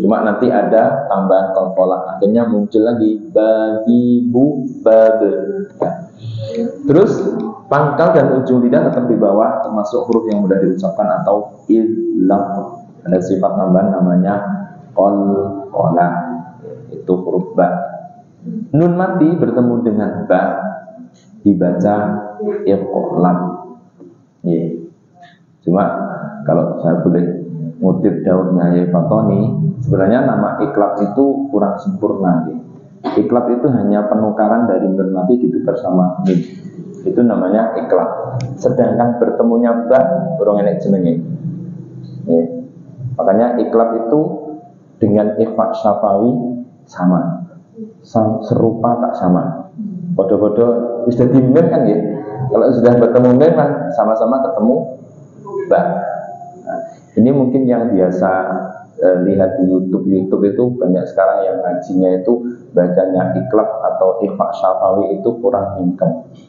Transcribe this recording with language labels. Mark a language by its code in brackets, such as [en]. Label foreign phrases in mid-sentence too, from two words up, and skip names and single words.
[id] Cuma nanti ada tambahan kolkolah, akhirnya muncul lagi babi, bu, bab. Terus pangkal dan ujung lidah tetap di bawah, termasuk huruf yang mudah diucapkan atau ilaf. Ada sifat tambahan namanya kolkolah, itu huruf ba. Nun mati bertemu dengan ba dibaca iqlab. Cuma kalau saya boleh ngutip Daudnya Yai Fatoni, sebenarnya nama iqlab itu kurang sempurna. Iqlab itu hanya penukaran dari nun mati ditukar sama mim. Itu namanya iqlab. Sedangkan bertemunya ba [jv] urung enek jenenge. [id] Makanya iqlab itu dengan ikhfa syafawi sama. Serupa tak sama. Bodoh-bodoh sudah di mim kan ya. Kalau sudah bertemu mim kan sama-sama ketemu ba. Nah, ini mungkin yang biasa lihat di YouTube itu banyak sekarang yang ngajinya itu bacanya iqlab atau ikhfa syafawi itu kurang mingkem.